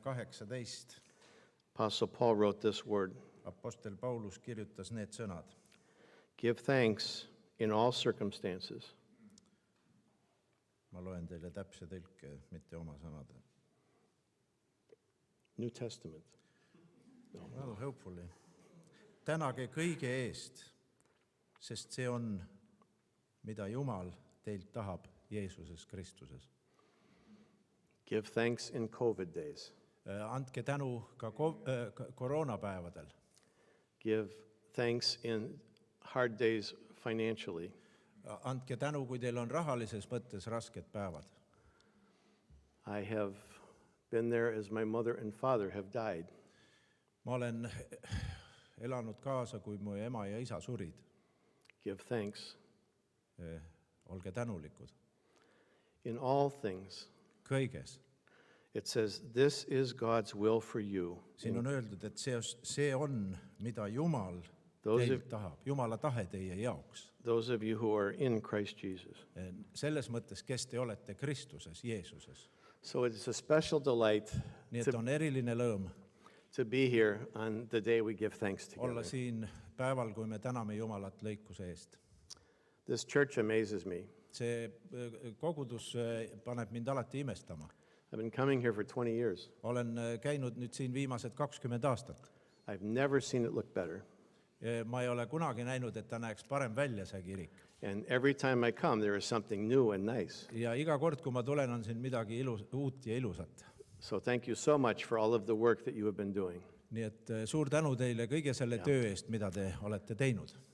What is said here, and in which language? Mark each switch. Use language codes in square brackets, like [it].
[en] 18. Apostle Paul wrote this word, [et] Apostel Paulus kirjutas need sõnad. [en] give thanks in all circumstances. [et] Ma loen teile täpse tõlke, mitte oma sõnade. [en] New Testament. Well, hopefully. [et] Tänage kõige eest, sest see on, mida Jumal teilt tahab Jeesuses Kristuses. [en] Give thanks in COVID days. [et] Andke tänu ka koroonapäevadel. [en] Give thanks in hard days financially. [et] Andke tänu, kui teil on rahalises mõttes rasked päevad. [en] I have been there as my mother and father have died. [et] Ma olen elanud kaasa, kui mu ema ja isa surid. [en] Give thanks. [et] Olge tänulikud. [en] In all things. [et] Kõiges. [en] It says, this is God's will for you. [et] Siin on öeldud, et see on, mida Jumal teilt tahab. Jumala tahe teie jaoks. [en] Those of you who are in Christ Jesus. [et] Selles mõttes, kes te olete Kristuses, Jeesuses. [en] So it is a special delight [et] Nii et on eriline lõõm [en] to be here on the day we give thanks [et] olla [en] together. [et] siin päeval, kui me täname Jumalat lõikuse eest. [en] This church amazes me. [et] See kogudus paneb mind alati imestama. [en] I've been coming here for 20 years. [et] Olen käinud nüüd siin viimased 20 aastat. [en] I've never seen it look better. [et] Ma ei ole kunagi näinud, et ta näeks parem välja, see kirik. [en] And every time I come, there is something new and nice. [et] Ja iga kord, kui ma tulen, on siin midagi uut ja ilusat. [en] So thank you so much for all of the work that you have been doing. [et] Nii et suur tänu teile kõige selle töö eest, mida te olete teinud.